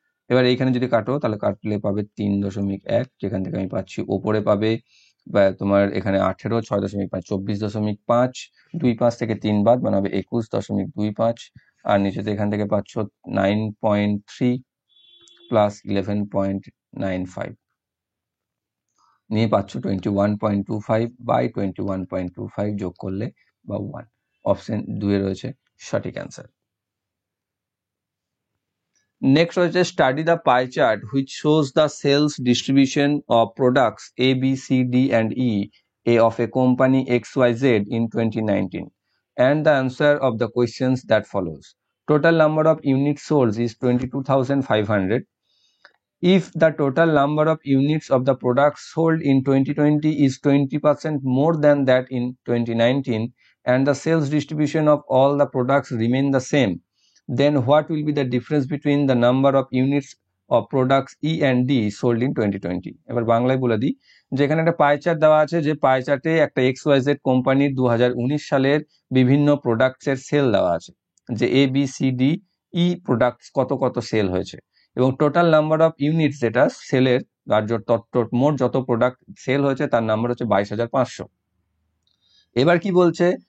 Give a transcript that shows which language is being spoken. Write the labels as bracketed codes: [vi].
[bn] এবার এইখানে যদি কাটো, তাহলে কাটলে পাবে 3.1, যেখান থেকে আমি পাচ্ছি ওপরে পাবে তোমার এখানে 18, 6.5 24.5, 2 5 থেকে 3 বাদ, মানে হবে 21.25, আর নিচেতে এখান থেকে পাচ্ছ 9.3 প্লাস 11.95, নিয়ে পাচ্ছ 21.25 বাই 21.25 যোগ করলে বা 1। অপশন 2 এ রয়েছে সঠিক অ্যান্সার। [en] Next [bn] রয়েছে [en] study the pie chart which shows the sales distribution of products A, B, C, D and E of a company XYZ in 2019, and the answer of the questions that follows. Total number of units sold is 22,500. If the total number of units of the products sold in 2020 is 20% more than that in 2019, and the sales distribution of all the products remain the same, then what will be the difference between the number of units of products E and D sold in 2020? [bn] এবার বাংলায় বলে দিই, যেখানে একটা pie chart দেওয়া আছে, যে পাই চার্টে একটা XYZ কোম্পানির 2019 সালের বিভিন্ন প্রোডাক্টসের সেল দেওয়া আছে, যে A, B, C, D, E products কত কত সেল হয়েছে, এবং টোটাল নাম্বার অফ ইউনিট যেটা সেলের, আর মোট যত প্রোডাক্ট সেল হয়েছে তার নাম্বার হচ্ছে 22,500। এবার কি বলছে,